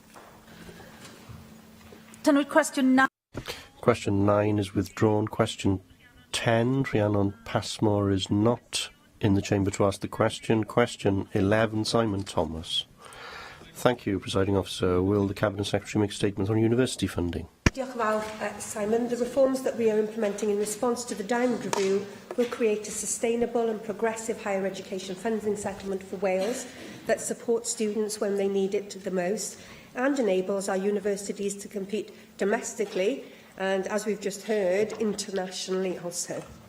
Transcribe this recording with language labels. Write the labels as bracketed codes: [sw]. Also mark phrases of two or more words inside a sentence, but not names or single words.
[en] Question 9. Question 9 is withdrawn. Question 10, Rhiannon Passmore is not in the chamber to ask the question. Question 11, Simon Thomas. Thank you, Presiding Officer. Will the Cabinet Secretary make a statement on university funding? [cy] Diolch yn fawr, Simon. [en] The reforms that we are implementing in response to the Diamond Review will create a sustainable and progressive higher education funding settlement for Wales that supports students when they need it the most and enables our universities to compete domestically and, as we've just heard, internationally also.